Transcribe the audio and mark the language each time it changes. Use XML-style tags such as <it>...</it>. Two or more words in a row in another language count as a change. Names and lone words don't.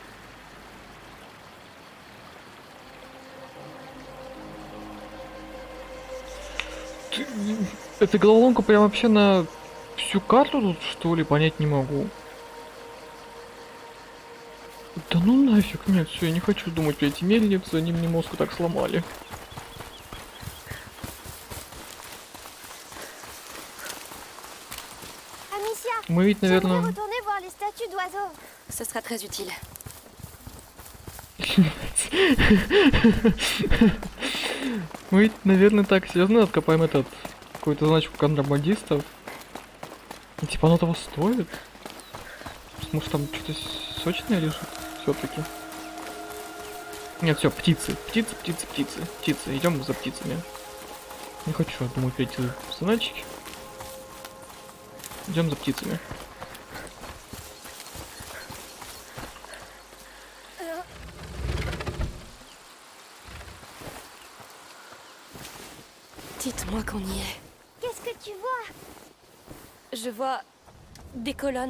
<ru>Эта головоломка прям вообще на всю карту тут, что ли, понять не могу. Да ну нафиг, нет, все, я не хочу думать про эти мельницы, они мне мозг так сломали.</ru> <fr>Amicia,</fr> <ru>Мы ведь,</ru> <fr>j'aimerais</fr> <ru>наверное...</ru> <fr>retourner voir les statues d'oiseaux. Ce sera très utile.</fr> <ru>Мы ведь, наверное, так серьезно откопаем этот какую-то значку контрабандистов. И, типа оно того стоит. Может там что-то сочное лежит все-таки. Нет, все, птицы. Птицы. Идем за птицами. Не хочу думать про эти значки. Идем за птицами.</ru> <fr>Dites-moi qu'on y est. Qu'est-ce que tu vois? Je vois des colonnes.</fr>